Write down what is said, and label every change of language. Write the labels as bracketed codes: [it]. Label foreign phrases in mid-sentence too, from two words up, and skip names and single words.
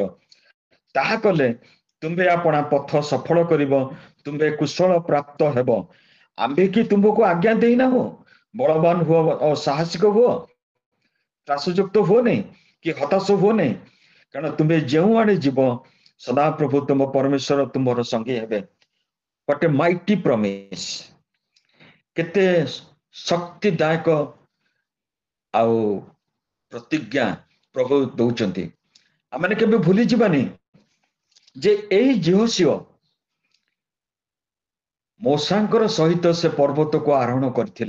[or] ତାହା କଲେ ତୁମ୍ଭେ ଆପଣା ପଥ ସଫଳ କରିବ, ତୁମ୍ଭେ କୁଶଳ ପ୍ରାପ୍ତ ହେବ। ଆମ୍ଭେ କି ତୁମକୁ ଆଜ୍ଞା ଦେଇନାହୁଁ ବଳବାନ ହୁଅ ଓ ସାହସିକ ହୁଅ, ତ୍ରାସଯୁକ୍ତ ହୁଅ ନାହିଁ କି ହତାଶ ହୁଅ ନାହିଁ, କାରଣ ତୁମେ ଯେଉଁଆଡେ ଯିବ ସଦାପ୍ରଭୁ ତୁମ ପରମେଶ୍ୱର ତୁମର ସଙ୍ଗୀ ହେବେ। [en] What a mighty promise! [or] କେତେ ଶକ୍ତିଦାୟକ ଆଉ ପ୍ରତିଜ୍ଞା ପ୍ରଭୁ ଦଉଛନ୍ତି। ଆମେ କେବେ ଭୁଲି ଯିବାନି ଯେ ଏଇ ଯେହୋସିଆ ମୋଶାଙ୍କର ସହିତ ସେ ପର୍ବତକୁ ଆରୋହଣ କରିଥିଲେ।